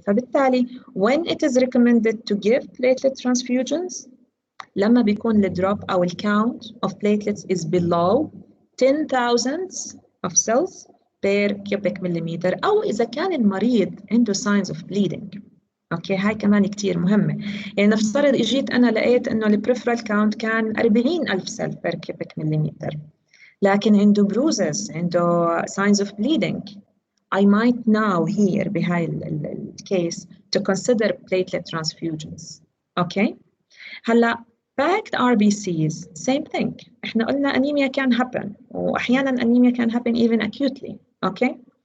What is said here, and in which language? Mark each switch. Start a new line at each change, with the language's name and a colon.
English: فبالتالي when it is recommended to give platelet transfusions
Arabic: لما بيكون ال
English: drop أو ال count of platelets is below 10,000 of cells per cubic millimeter،
Arabic: أو إذا كان المريض عنده
English: signs of bleeding.
Arabic: أوكي. هاي كمان كتير مهمة. يعني نفترض إجيت أنا لقيت إنه ال peripheral count كان 40,000
English: cell per cubic millimeter،
Arabic: لكن عنده bruises، عنده
English: signs of bleeding. I might now here
Arabic: بهاي الكيس
English: to consider platelet transfusions.
Arabic: أوكي.
English: هلا packed RBCs same thing.
Arabic: إحنا قلنا
English: anemia can happen وأحيانا anemia can happen even acutely.
Arabic: أوكي.